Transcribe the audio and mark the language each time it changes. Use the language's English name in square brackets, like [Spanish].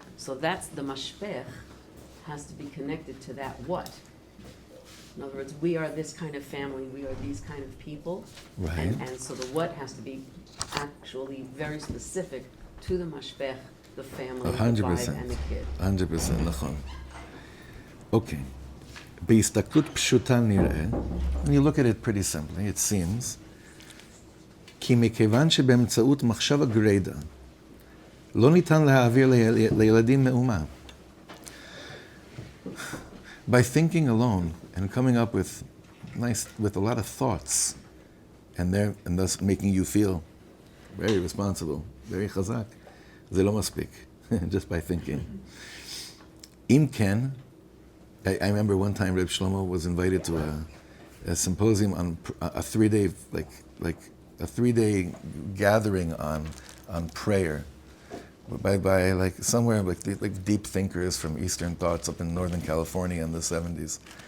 [English] So that's the mashpech has to be connected to that what. In other words, we are this kind of family, we are these kind of people. Right. And so the what has to be actually very specific to the mashpech, the family, the vibe, and the kid. 100%, נכון. Okay. [Hebrew] בהסתכלות פשוטה נראה, [English] when you look at it pretty simply, it seems, [Hebrew] כי מכיוון שבאמצעות מחשב הגרידא, לא ניתן להעביר לילדים מאומה. [English] By thinking alone and coming up with a lot of thoughts, and thus making you feel very responsible, very chazak, [Hebrew] זה לא מספיק, [English] just by thinking. אם כן, I remember one time Rav Shlomo was invited to a symposium on a 3-day, like a 3-day gathering on prayer by like somewhere like deep thinkers from Eastern thoughts up in Northern California in the 70s.